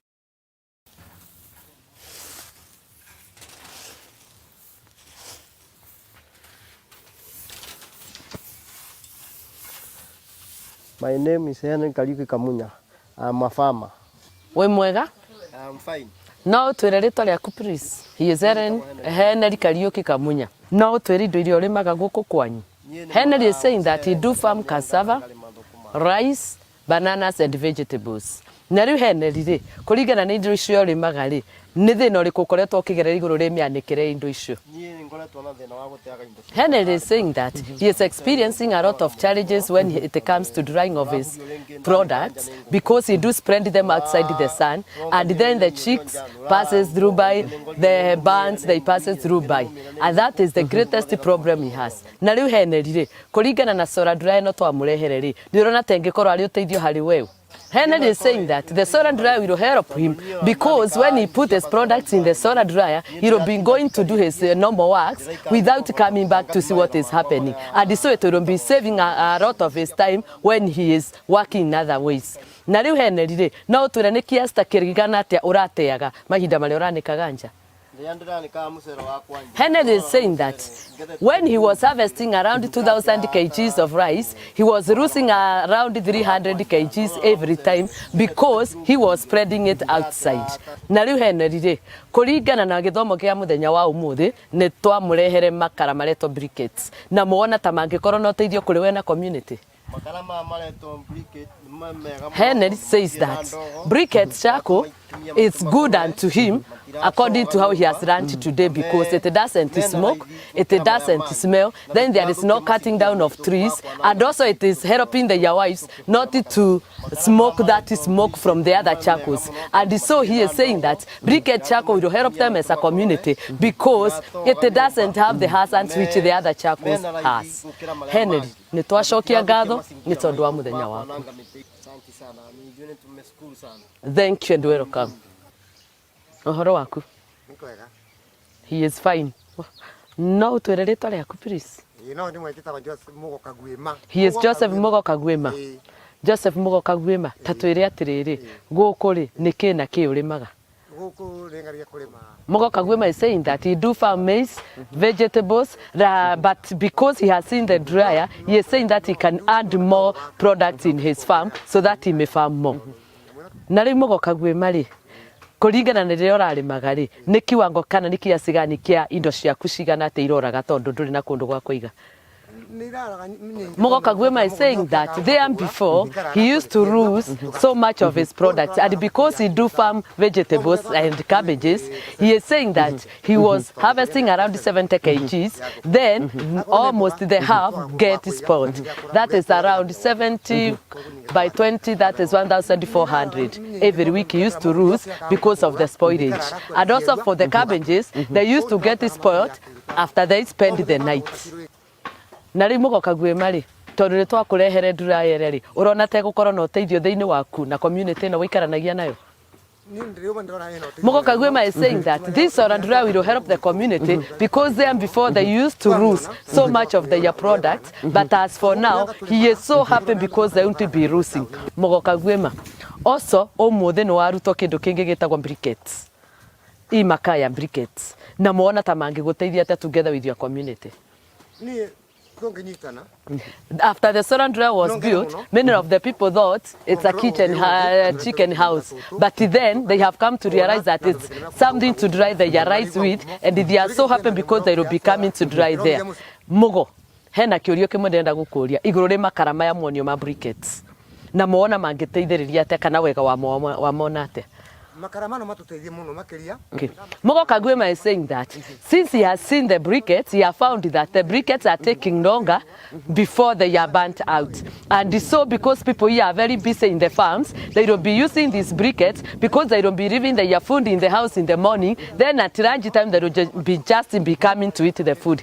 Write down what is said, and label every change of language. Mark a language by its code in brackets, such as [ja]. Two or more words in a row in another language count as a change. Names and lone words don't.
[en] My name is Henry Kariuki Kamunya. I'm a farmer. [ki] We mwega? [en] I'm fine. [ki] No twire ritwa rĩaku please. [en] He is Henry Kariuki Kamunya. [ki] No twire indo iria ũrĩmaga gũkũ kwanyu. [en] Henry is saying that he do farm cassava, rice, bananas and vegetables. [ki] Na rĩu Henry rĩ, kũringana na indo icio ũrĩmaga rĩ, nĩ thĩna ũrĩkũ ũkoretwo ũkĩgerera igũrũ rĩa mĩanĩkĩre indo icio? [en] Henry is saying that he is experiencing a lot of challenges when it comes to drying of his products because he do spread them outside the sun and then the chicks passes through by, the burns they passes through by, and that is the greatest problem he has. [ki] Na rĩu Henry rĩ, kũringana na [en] solar dryer [ki] no twamũrehere rĩ, nĩ ũrona ta ĩngĩkorwo arĩ ũteithio harĩ wewe. [en] Henry is saying that the solar dryer will help him because when he put his products in the solar dryer, he will be going to do his normal works without coming back to see what is happening. And so it will be saving a lot of his time when he is working in other ways. [ki] Na rĩu Henry rĩ, no ũtwĩre nĩ kiasta kĩrigana atĩa ũrateaga mahinda marĩa ũranĩkaga nja? [en] Henry is saying that when he was harvesting around 2,000 kgs of rice, he was losing around 300 kgs every time because he was spreading it outside. [ki] Na rĩu Henry rĩ, kũringana na gĩthomo kĩa mũthenya wa ũmũthĩ, nĩ twamũrehere makara maretwo briquettes. Na muona ta mangĩkorwo na ũteithio kũrĩ we na community. [en] Henry says that briquette charcoal is good unto him according to how he has learned today because it doesn't smoke, it doesn't smell, then there is no cutting down of trees, and also it is helping their wives not to smoke that smoke from the other charcoals. And so he is saying that briquette charcoal will help them as a community because it doesn't have the hazards which the other charcoals has. [ki] Henry, nĩ twacokia ngatho nĩ tondũ wa mũthenya waku. [en] Thank you and welcome. [ki] Ũhoro waku? [en] He is fine. [ki] No ũtwĩre rĩtwa rĩaku please. [en] He is Joseph Mugo Kagwema. [ki] Joseph Mugo Kagwema, ta twĩre atĩrĩrĩ, gũkũ rĩ nĩkĩ na kĩ ũrĩmaga? [en] Mugo Kagwema is saying that he do farm maize, vegetables, but because he has seen the dryer, he is saying that he can add more products in his farm so that he may farm more. Na rĩu Mugo Kagwema rĩ, kũringana na rĩrĩa ũrarĩmaga rĩ, nĩ kiwango kana nĩ [sw] kiasi gani [en] kĩa indo ciaku cigana atĩ iroraga tondũ ndũrĩ na kũndũ gwa kũiga? Mugo Kagwema is saying that there before he used to lose so much of his products, and because he do farm vegetables and cabbages, he is saying that he was harvesting around 70 kgs, then almost the half get spoiled. That is around 70 by 20, that is 1,400. Every week he used to lose because of the spoilage. And also for the cabbages, they used to get spoiled after they spend the night. [ki] Na rĩu Mugo Kagwema rĩ, tondũ nĩ twakũrehere dryer rĩ, ũrona ta gũkorwo na ũteithio thĩinĩ waku na community ĩno wĩikaranagia nayo? [en] Mugo Kagwema is saying that this solar dryer will help the community because then before they used to lose so much of their products, but as for now, he is so happy because they won't be losing. [ki] Mugo Kagwema, also ũmũthĩ nĩ warutwo kĩndũ kĩngĩ gĩtagwo briquettes. Ii [sw] makaa ya [ki] briquettes. Na muona ta mangĩgũteithia atĩa [en] together with your community. After the solar dryer was built, many of the people thought it's a chicken house. But then they have come to realize that it's something to dry their rice with, and they are so happy because they will be coming to dry there. [ki] Mugo, hena kĩũrio kĩmwe ndĩrenda gũkũria igũrũ rĩ makara maya monio ma briquettes. Na muona mangĩteithĩrĩria atĩa kana wega wa mona atĩa? [en] Okay. Mogo Kagwema is saying that since he has seen the briquettes, he has found that the briquettes are taking longer before they are burnt out. And so because people here are very busy in the farms, they will be using these briquettes because they will be leaving their food in the house in the morning. Then at lunch time, they will be coming to eat the food.